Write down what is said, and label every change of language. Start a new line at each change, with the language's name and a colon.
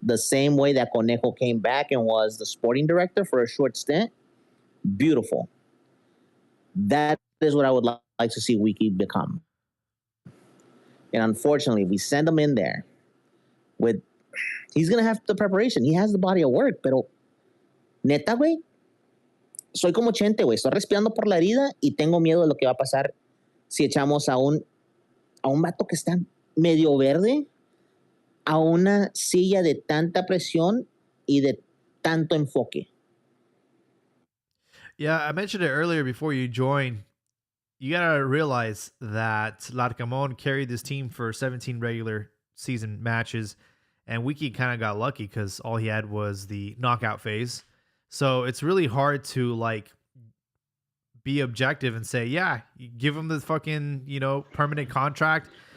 English: The same way that Conejo came back and was the sporting director for a short stint. Beautiful. That is what I would like to see Wiki become. And unfortunately, if we send him in there with, he's going to have the preparation. He has the body of work,
Spanish: pero neta, güey, soy como Chente, güey. Estoy respirando por la herida y tengo miedo de lo que va a pasar si echamos a un vato que está medio verde a una silla de tanta presión y de tanto enfoque.
English: Yeah, I mentioned it earlier before you joined. You gotta realize that Larcamón carried this team for 17 regular season matches, and Wiki kind of got lucky because all he had was the knockout phase. So it's really hard to like be objective and say, yeah, you give him the fucking, permanent contract,